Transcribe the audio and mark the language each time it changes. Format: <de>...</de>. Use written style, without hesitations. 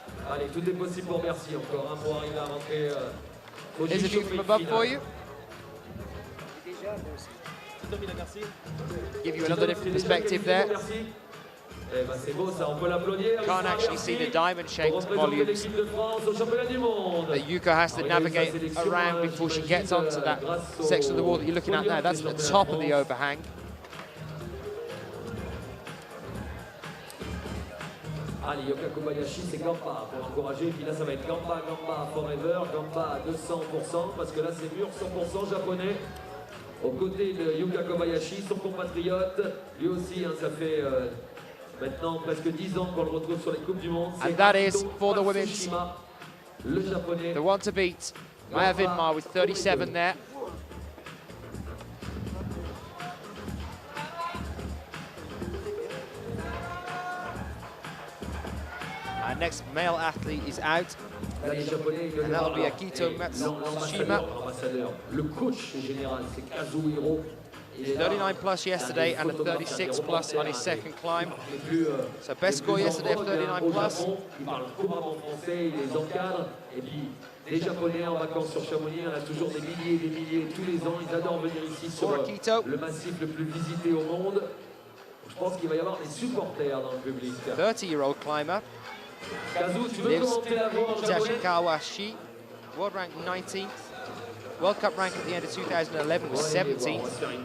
<fr>Allez, tout est possible pour Merci encore, hein, pour arriver à rentrer au</fr> <en>There's a view from above for you. Give you another different perspective there.</en> <fr>Eh ben c'est beau ça, on peut l'applaudir.</fr> <en>Can't actually see the diamond-shaped volumes that Yuka has to navigate around before she gets onto that section of the wall that you're looking at now. That's the top of the overhang.</en> <fr>Allez, Yuka Kobayashi, c'est Gamba pour encourager. Et puis là, ça va être Gamba, Gamba forever, Gamba à 200%, parce que là, c'est mûr 100% japonais. Aux côtés de Yuka Kobayashi, son compatriote, lui aussi, hein, ça fait maintenant presque 10 ans qu'on le retrouve sur les Coupes du Monde.</fr> <en>And that is for the women's,</en> <fr>le japonais.</fr> <en>the one to beat, Maya Vidmar with 37 there. Our next male athlete is out, and that'll be Akito Matsushima.</en> <fr>Le coach général, c'est Kazuhiro.</fr> <en>39 plus yesterday and a 36 plus on his second climb. So best score yesterday of 39 plus.</en> <fr>Il parle couramment français, il les encadre. Et puis, les Japonais en vacances sur Chamonix, on a toujours des milliers tous les ans. Ils adorent venir ici sur le massif le plus visité au monde. Je pense qu'il va y avoir des supporters dans le public.</fr> <en>30-year-old climber.</en> <fr>Kazu, tu veux commenter la voie en japonais?</fr> <en>Itachi Kawashi, world ranked 19th. World Cup rank at the end of 2011 was 17th.</en>